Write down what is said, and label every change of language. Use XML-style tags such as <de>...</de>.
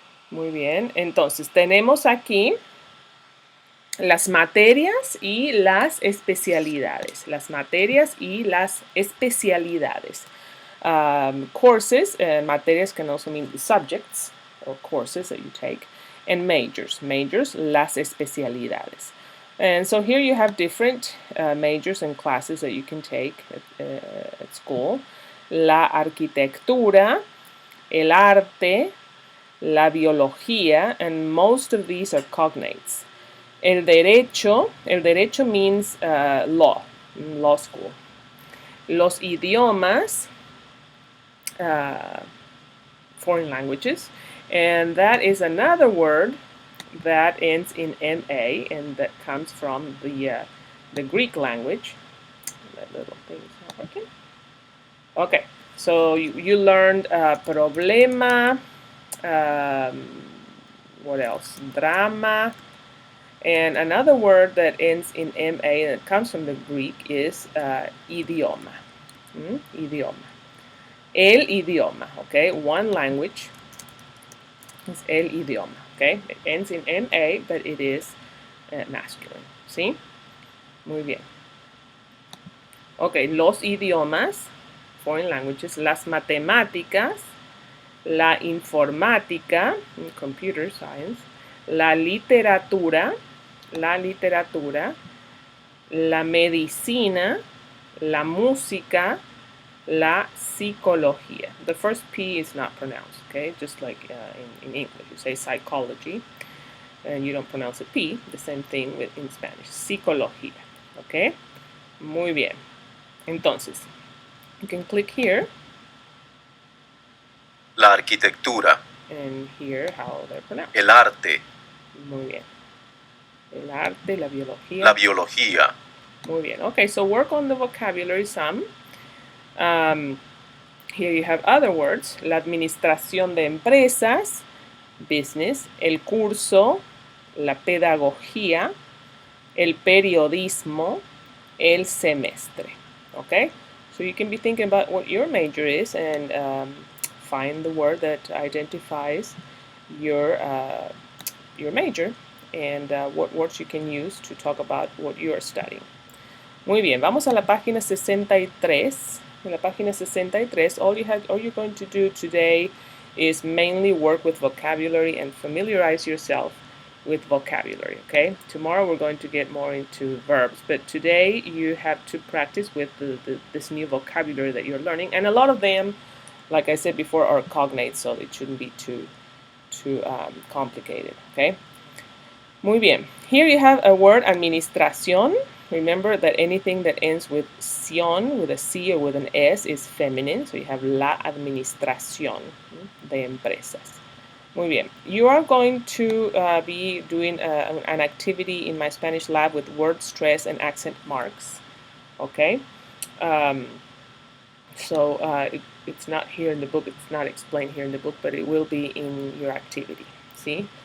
<es>Muy bien, entonces tenemos aquí las materias y las especialidades. Las materias y las especialidades.</es> <en>Courses, materias can also mean subjects or courses that you take. And majors.</en> <es>Majors, las especialidades.</es> <en>And so here you have different majors and classes that you can take at school.</en> <es>La arquitectura, el arte, la biología,</es> <en>and most of these are cognates.</en> <es>El derecho</es> <en>means law school.</en> <es>Los idiomas,</es> <en>foreign languages, and that is another word that ends in MA, and that comes from the Greek language. That little thing is not working. Okay, so you learned problema, what else? Drama, and another word that ends in MA that comes from the Greek is idioma. Idioma.</en> <es>El idioma,</es> <en>okay? One language is el idioma, okay? It ends in MA, but it is masculine.</en> <es>¿Sí? Muy bien. Okay, los idiomas,</es> <en>foreign languages,</en> <es>las matemáticas, la informática,</es> <en>computer science,</en> <es>la literatura, la medicina, la música, la psicología.</es> <en>The first P is not pronounced, okay? Just like in English, you say psychology and you don't pronounce a P. The same thing with in Spanish, psicología, okay?</en> <es>Muy bien. Entonces,</es> <en>you can click here.</en> <es>La arquitectura.</es> <en>And here how they're pronounced.</en> <es>El arte. Muy bien. El arte, la biología. La biología. Muy bien.</es> <en>Okay, so work on the vocabulary some. Here you have other words.</en> <es>La administración de empresas, business. El curso, la pedagogía. El periodismo, el semestre. Okay?</es> <en>So you can be thinking about what your major is and find the word that identifies your major and what words you can use to talk about what you are studying.</en> <es>Muy bien, vamos a la página 63. En la página 63,</es> <en>all you're going to do today is mainly work with vocabulary and familiarize yourself with vocabulary, okay? Tomorrow we're going to get more into verbs, but today you have to practice with this new vocabulary that you're learning, and a lot of them, like I said before, are cognates, so it shouldn't be too complicated, okay?</en> <es>Muy bien.</es> <en>Here you have a word, administración. Remember that anything that ends with ción, with a C or with an S, is feminine. So you have</en> <es>la administración de empresas. Muy bien.</es> <en>You are going to be doing an activity in my Spanish lab with word stress and accent marks. Okay? It's not here in the book. It's not explained here in the book, but it will be in your activity. See?</en>